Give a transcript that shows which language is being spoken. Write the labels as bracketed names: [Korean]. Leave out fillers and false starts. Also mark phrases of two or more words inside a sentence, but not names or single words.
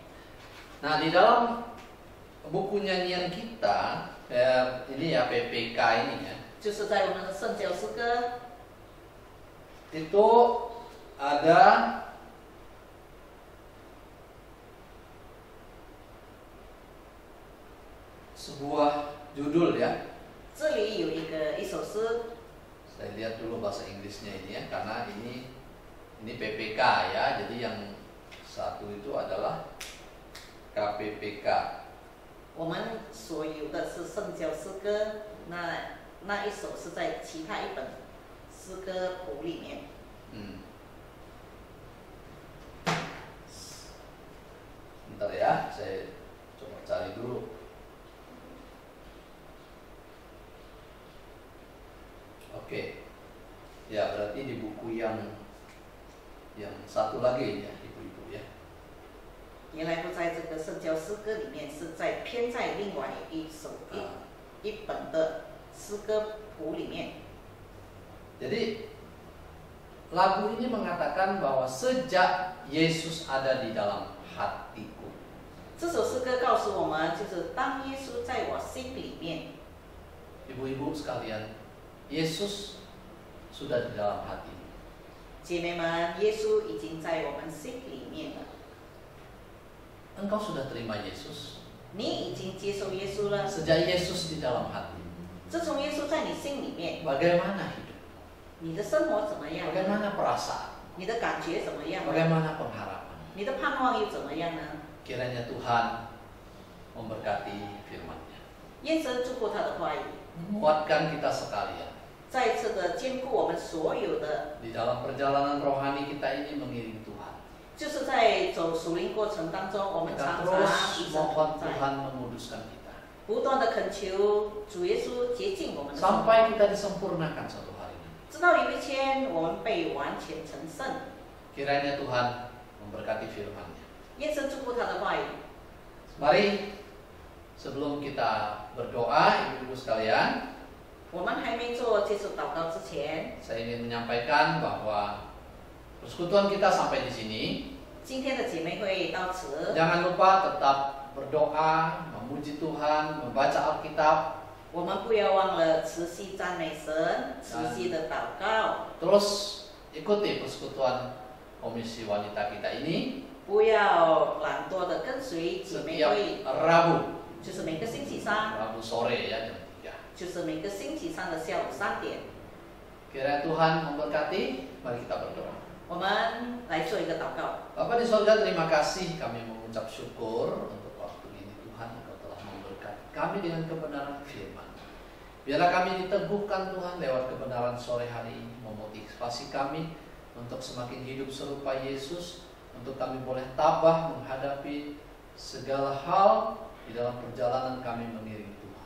[Indonesian] Nah, di dalam buku nyanyian kita, ini ya PPK ini ya, [Chinese] 就是在我们的圣教诗歌 [Indonesian] itu ada sebuah judul ya. [Chinese] 这里有一首诗， [Indonesian] Saya lihat dulu bahasa Inggrisnya ini ya, karena ini PPK ya, jadi yang satu itu adalah KPPK. [Chinese] 我们所有的是圣教诗歌，那一首是在其他一本诗歌谱里面。 [Indonesian] Bentar ya, saya coba cari dulu. Oke, ya berarti di buku yang satu lagi ya, ibu-ibu ya. [Chinese] 原来不在这个圣教诗歌里面，是在偏在另外一本的诗歌谱里面。 [Indonesian] Jadi lagu ini mengatakan bahwa sejak Yesus ada di dalam hatiku. [Chinese] 这首诗歌告诉我们，就是当耶稣在我心里面。 [Indonesian] Ibu-ibu sekalian, Yesus sudah di dalam hati. [Chinese] 姐妹们，耶稣已经在我们心里面了。 [Indonesian] Engkau sudah terima Yesus? [Chinese] 你已经接受耶稣了。 [Indonesian] Sejak Yesus di dalam hati, [Chinese] 自从耶稣在你心里面， [Indonesian] bagaimana hidup? [Chinese] 你的生活怎么样？ [Indonesian] Bagaimana perasaan? [Chinese] 你的感觉怎么样？ [Indonesian] Bagaimana pengharapan? [Chinese] 你的盼望又怎么样呢？ [Indonesian] Kiranya Tuhan memberkati firman-Nya, [Chinese] 愿神祝福他的话语， [Indonesian] menguatkan kita sekalian [Chinese] 再次的兼顾我们所有的， [Indonesian] di dalam perjalanan rohani kita ini mengiring Tuhan. [Chinese] 就是在走属灵过程当中，我们 [Indonesian] Kita [Chinese] 常常 [Indonesian] terus [Chinese] 与神 [Indonesian] mohon [Chinese] 同在， [Indonesian] Tuhan menguduskan kita [Chinese] 不断的恳求主耶稣洁净我们的生活， [Indonesian] sampai kita disempurnakan suatu hari nanti. [Chinese] 直到有一天我们被完全成圣。 [Indonesian] Kiranya Tuhan memberkati firman-Nya. [Chinese] 愿神祝福他的话语。 [Indonesian] Mari sebelum kita berdoa, ibu-ibu sekalian, [Chinese] 我们还没做接受祷告之前， [Indonesian] saya ingin menyampaikan bahwa persekutuan kita sampai di sini. [Chinese] 今天的姐妹会到此， [Indonesian] Jangan lupa tetap berdoa, memuji Tuhan, membaca Alkitab, [Chinese] 我们不要忘了持续赞美神，持续的祷告， [Indonesian] terus ikuti persekutuan komisi wanita kita ini [Chinese] 不要懒惰的跟随姐妹 [Indonesian] setiap [Chinese] 会， [Indonesian] Rabu, [Chinese] 就是每个星期三， [Indonesian] Rabu sore ya jam 3. [Chinese] 就是每个星期三的下午3点， [Indonesian] Kiranya Tuhan memberkati, mari kita berdoa. [Chinese] 我们来做一个祷告。 [Indonesian] Bapa di sorga, terima kasih kami mengucap syukur untuk waktu ini Tuhan Engkau telah memberkati kami dengan kebenaran firman. Biarlah kami diteguhkan Tuhan lewat kebenaran sore hari ini, memotivasi kami untuk semakin hidup serupa Yesus, untuk kami boleh tabah menghadapi segala hal di dalam perjalanan kami mengiring Tuhan.